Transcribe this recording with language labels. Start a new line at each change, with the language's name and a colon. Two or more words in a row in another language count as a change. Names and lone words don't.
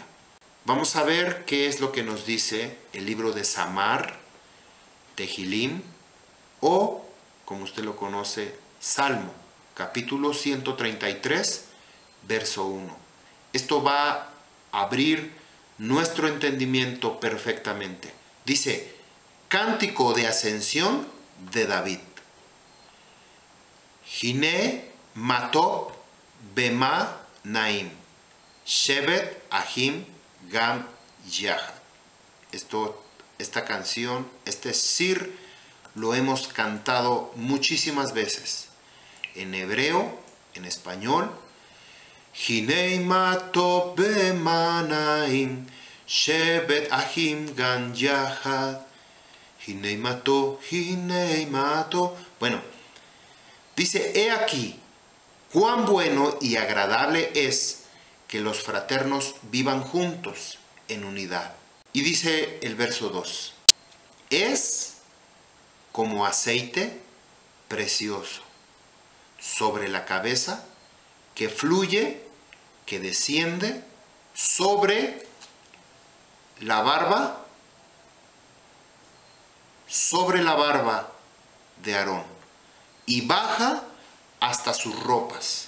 Spanish: Vamos a ver qué es lo que nos dice el libro de Samar, Tehilim, o, como usted lo conoce, Salmo, capítulo 133, verso 1. Esto va a abrir nuestro entendimiento perfectamente. Dice: cántico de ascensión de David.
Hebrew: הנה מה טוב ומה נעים, שבת אחים גם יחד.
Spanish: Esta canción, este sir, lo hemos cantado muchísimas veces. En hebreo, en español.
Hebrew: הנה מה טוב ומה נעים, שבת אחים גם יחד. הנה מה טוב.
Spanish: Bueno, dice: he aquí, cuán bueno y agradable es que los fraternos vivan juntos en unidad. Y dice el verso 2: es como aceite precioso sobre la cabeza, que fluye, que desciende sobre la barba de Aarón, y baja hasta sus ropas.